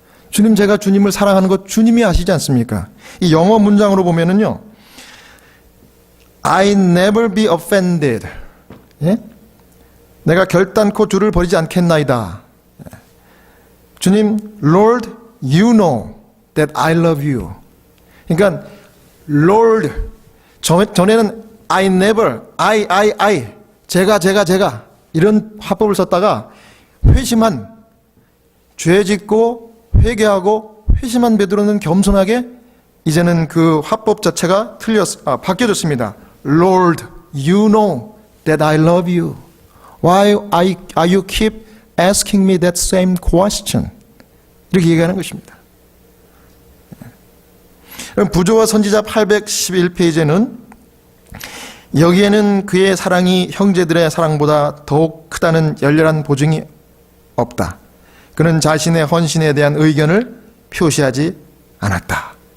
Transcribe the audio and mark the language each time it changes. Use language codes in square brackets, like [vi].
[ko] 주님 제가 주님을 사랑하는 것 주님이 아시지 않습니까? 이 영어 문장으로 보면은요. [en] I never be offended. [ko] 예? 내가 결단코 주를 버리지 않겠나이다. [en] 주님, Lord, you know that I love you. [ko] 그러니까 Lord, 전에는 [en] I never, [ko] I, 제가 이런 화법을 썼다가 회심한, 죄 짓고 회개하고 회심한 베드로는 겸손하게 이제는 그 화법 자체가 바뀌어졌습니다. [en] Lord, you know that I love you. Why are you keep asking me that same question? [ko] 이렇게 얘기하는 것입니다. 부조와 선지자 811페이지에는 여기에는 그의 사랑이 형제들의 사랑보다 더욱 크다는 열렬한 보증이 없다. 그는 자신의 헌신에 대한 의견을 표시하지 않았다.